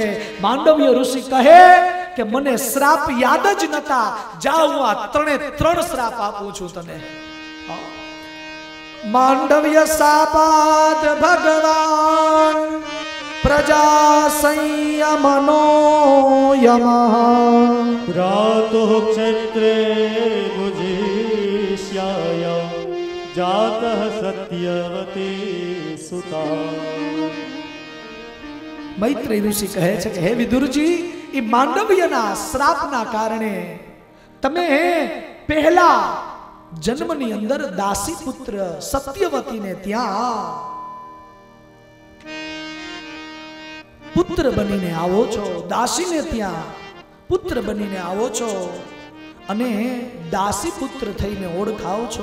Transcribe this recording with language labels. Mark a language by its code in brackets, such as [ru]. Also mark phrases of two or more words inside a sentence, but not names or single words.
[gu] માંડવ્ય ઋષિ કહે કે મને શ્રાપ યાદ જ નતા, જા હું આ 3 શ્રાપ આપું છું તને. [sa] માંડવ્ય સાપાદ ભગવાન, પ્રજા સંયમનો યમઃ. प्रातः क्षत्रे भुजिष्यायां जातः सत्यवती सुता. [gu] મૈત્રેય ઋષિ કહે છે કે હે વિદુરજી, એ માંડવ્યના શ્રાપના કારણે તમે પહેલા જન્મની અંદર દાસી પુત્ર સત્યવતીને ત્યાં પુત્ર બનીને આવો છો, દાસીને ત્યાં પુત્ર બનીને આવો છો અને દાસી પુત્ર થઈને ઓળખાવ છો.